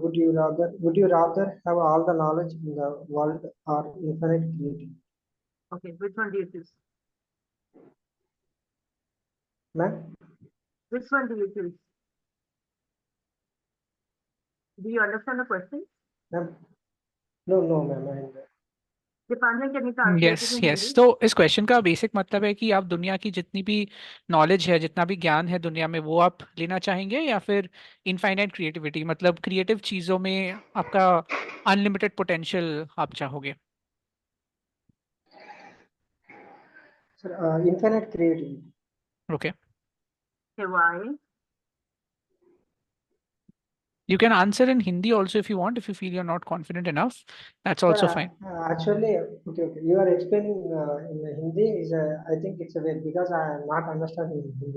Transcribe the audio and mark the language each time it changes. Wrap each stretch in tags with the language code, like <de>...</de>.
<en>Would you rather have all the knowledge in the world or infinite creativity? Okay, which one do you choose? Ma'am, Which one do you choose? Do you understand the question? ma'am. No, ma'am. Dipanjan, can you translate it yes in yes Hindi?</en> <hi>तो इस question का basic मतलब है कि आप दुनिया की जितनी भी नॉलेज है, जितना भी ज्ञान है दुनिया में, वो आप लेना चाहेंगे या फिर इनफाइनाइट क्रिएटिविटी, मतलब क्रिएटिव चीजों में आपका अनलिमिटेड पोटेंशियल आप चाहोगे.</hi> <en>Sir, infinite creativity. Okay. Okay, why? You can answer in Hindi also if you want, if you feel you're not confident enough. That's also Sir, fine. actually, okay, okay. You are explaining in Hindi is I think it's a way because I am not understanding Hindi.</en>